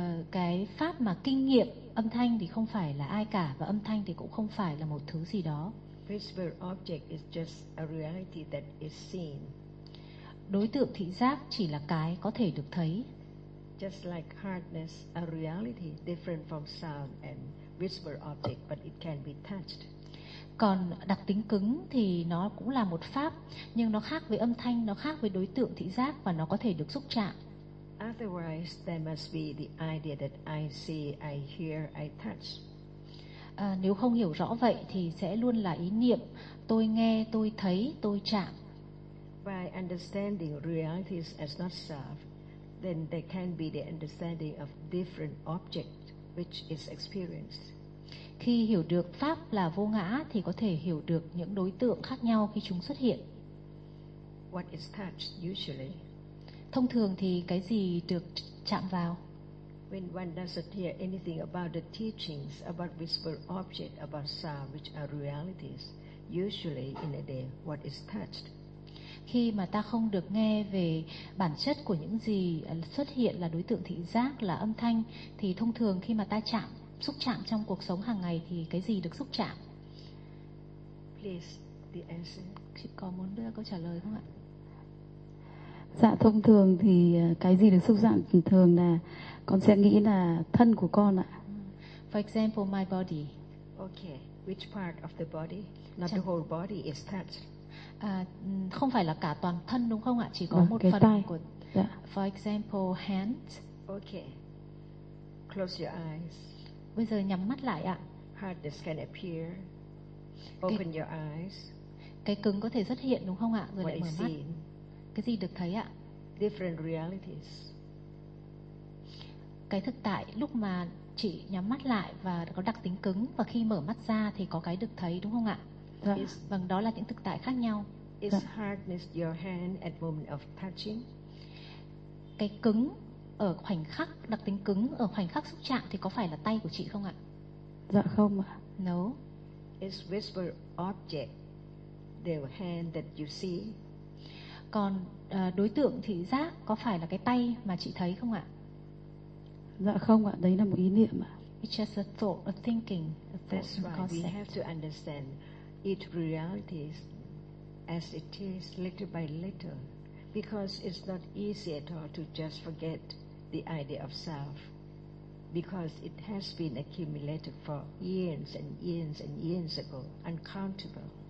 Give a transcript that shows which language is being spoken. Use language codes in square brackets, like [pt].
[vi] Cái pháp mà kinh nghiệm âm thanh thì không phải là ai cả và âm thanh thì cũng không phải là một thứ gì đó. [en] Visible object is just a reality that is seen. [vi] Đối tượng thị giác chỉ là cái có thể được thấy. [en] Just like hardness, a reality different from sound and visible object, but it can be touched. [vi] Còn đặc tính cứng thì nó cũng là một pháp, nhưng nó khác với âm thanh, nó khác với đối tượng thị giác và nó có thể được xúc chạm. [en] Otherwise, there must be the idea that I see, I hear, I touch. [vi] Nếu không hiểu rõ vậy thì sẽ luôn là ý niệm tôi nghe, tôi thấy, tôi chạm. [en] By understanding realities as not self, then there can be the understanding of different object which is experienced. [vi] Khi hiểu được pháp là vô ngã thì có thể hiểu được những đối tượng khác nhau khi chúng xuất hiện. [en] What is touched usually? [vi] Thông thường thì cái gì được chạm vào? [en] When one doesn't hear anything about the teachings about whisper object, about sound, which are realities, usually in a day, what is touched? [vi] Khi mà ta không được nghe về bản chất của những gì xuất hiện là đối tượng thị giác, là âm thanh, thì thông thường khi mà ta chạm, xúc chạm trong cuộc sống hàng ngày thì cái gì được xúc chạm? [en] Please, the answer. [vi] Chị có muốn đưa câu trả lời không ạ? Dạ, thông thường thì cái gì được xúc chạm thường là con sẽ nghĩ là thân của con ạ. [en] For example, my body. Okay, which part of the body? Not the whole body is touched. [vi] Không phải là cả toàn thân đúng không ạ? Chỉ có một cái phần tay. Của yeah. [en] For example, hands. Okay. Close your eyes. [vi] Bây giờ nhắm mắt lại ạ. [en] Hardness can appear. Open your eyes. [vi] Cái cứng có thể xuất hiện đúng không ạ? Rồi [en] what [vi] lại mở mắt. [en] Seen. [vi] Cái gì được thấy ạ? [en] Different realities. [vi] Cái thực tại lúc mà chị nhắm mắt lại và có đặc tính cứng và khi mở mắt ra thì có cái được thấy đúng không ạ? Yeah. Vâng, đó là những thực tại khác nhau. [en] Is hardness your hand at moment of touching? [vi] Cái cứng ở khoảnh khắc, đặc tính cứng ở khoảnh khắc xúc chạm thì có phải là tay của chị không ạ? Dạ không ạ. [en] No. Is visible object the hand that you see? [vi] Còn đối tượng thị giác có phải là cái tay mà chị thấy không ạ? Dạ không ạ, đấy là một ý niệm ạ. [en] It's just a thought, a thinking, a thought. That's why we have to understand each reality as it is, little by little, because it's not easy at all to just forget the idea of self, because it has been accumulated for years and years and years ago, uncountable.